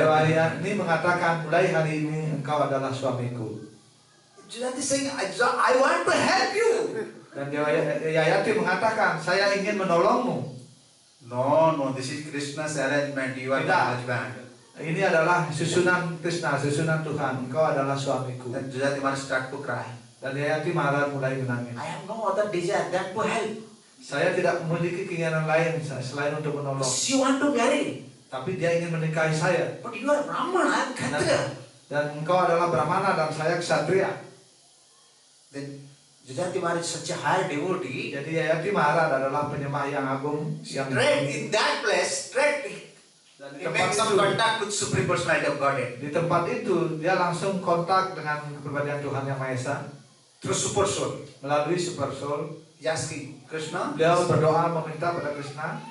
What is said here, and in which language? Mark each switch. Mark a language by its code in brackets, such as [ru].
[id] Dewayani mengatakan, mulai hari ini engkau adalah suamiku. [en] Jajati saying, I want to help you. [id] Dan Yayati mengatakan, saya ingin menolongmu. [en] No, this is Krishna's arrangement. You are my [id] Tidak. [en] husband. [id] Ini adalah susunan Krishna, susunan Tuhan. Engkau adalah suamiku. [en] Then Jajati Maharaj start to cry. [id] Dan Yayati Maharaj mulai menangis. [en] I have no other desire than to help. [id] Saya tidak memiliki keinginan lain selain untuk menolong. [en] She want to marry, [id] Tapi dia ingin menikahi saya. [en] but you are Brahman, I am Kshatriya. [id] Dan engkau adalah Brahmana dan saya Ksatria. [en] Then Jajati Maharaj is such a high devotee. [id] Jadi Yayati Maharaj adalah penyembah yang agung. Yang [en] Straight in that place, straight [id] Dan [en] he makes some contact with Supreme Personality of Godhead [id] di tempat itu dia langsung kontak dengan kepribadian Tuhan Yang Maha Esa [en] through Super Soul. [id] melalui Super Soul. [en] He asking Krishna, [id] Beliau berdoa meminta pada Krishna,